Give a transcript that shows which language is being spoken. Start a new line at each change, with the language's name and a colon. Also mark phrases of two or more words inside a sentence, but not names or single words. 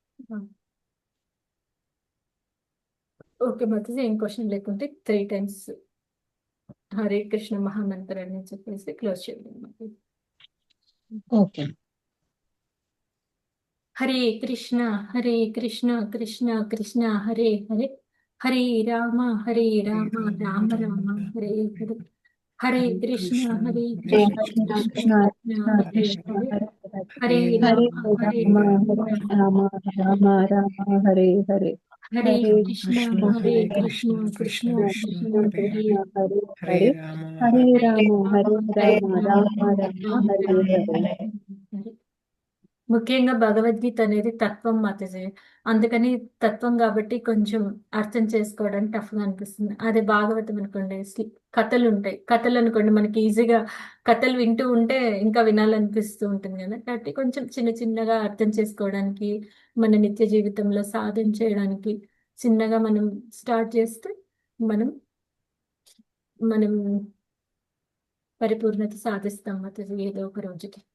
Telugu: ఓకే మాతాజీ, ఏం క్వశ్చన్ లేకుంటే 3 times హరే కృష్ణ మహామంత్రాన్ని చెప్పేసి క్లోజ్ చేయండి మాతాజీ. ఓకే.
Sanskrit: హరే కృష్ణ హరే కృష్ణ కృష్ణ కృష్ణ హరే హరే హరే రామ హరే రామ రామ రామ హరే హరే హరే Hare కృష్ణ Krishna, హరే Hare కృష్ణ కృష్ణ కృష్ణ కృష్ణ కృష్ణ కృష్ణ హరే కృష్ణ హరే హరే హరే హరే రామ హరే రామ రామ హరే రామ రామ రామ రామ హరే హరే హరే హరే కృష్ణ Krishna, హరే Hare కృష్ణ Krishna, కృష్ణ Krishna కృష్ణ Krishna, Hare హరే Hare, హరే Hare హరే Rama, హరే Hare రామ హరే హరే రామ రామ రామ రామ రామ హరే రామ హరే హరే.
Telugu: ముఖ్యంగా భగవద్గీత అనేది తత్వం మాతజీ. అందుకని తత్వం కాబట్టి కొంచెం అర్థం చేసుకోవడానికి టఫ్ గా అనిపిస్తుంది. అదే భాగవతం అనుకోండి, కథలు ఉంటాయి. కథలు అనుకోండి మనకి ఈజీగా కథలు వింటూ ఉంటే ఇంకా వినాలనిపిస్తూ ఉంటుంది కదా. కాబట్టి కొంచెం చిన్న చిన్నగా అర్థం చేసుకోవడానికి, మన నిత్య జీవితంలో సాధన చేయడానికి చిన్నగా మనం స్టార్ట్ చేస్తే మనం మనం పరిపూర్ణత సాధిస్తాం మాతజీ ఏదో ఒక రోజుకి.